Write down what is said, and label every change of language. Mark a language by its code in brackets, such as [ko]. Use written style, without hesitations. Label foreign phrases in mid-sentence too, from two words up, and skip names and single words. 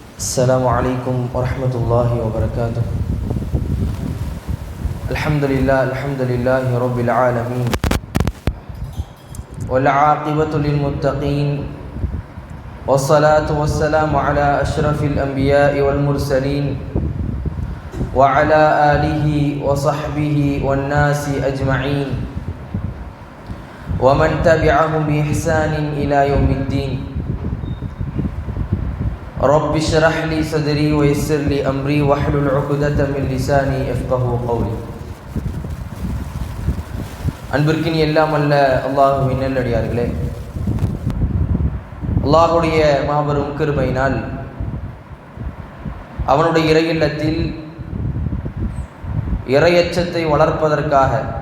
[ar] السلام عليكم ورحمة الله وبركاته. الحمد لله رب العالمين، والعاقبة للمتقين، والصلاة والسلام على أشرف الأنبياء والمرسلين وعلى آله وصحبه والناس أجمعين ومن تبعهم بإحسان إلى يوم الدين. رب اشرح لي صدري ويسر لي أمري واحلل عقدة من لساني يفقهوا قولي. [ta] அன்பிற்கினி எல்லாம் அல்ல அல்லாஹுவின் நல்லடியார்களே, அல்லாஹுடைய மாபெரும் கிருபையினால் அவனுடைய இறையில்லத்தில் இறையச்சத்தை வளர்ப்பதற்காக